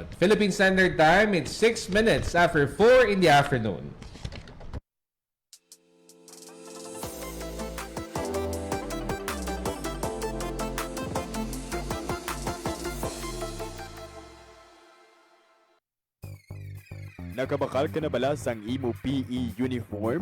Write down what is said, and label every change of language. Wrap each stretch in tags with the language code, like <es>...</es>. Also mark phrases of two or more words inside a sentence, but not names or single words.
<en>Philippine Standard Time, it's 6 minutes after 4 in the afternoon.</en> <hil>Nakabakal ka na bala sang imo PE uniform?</hil>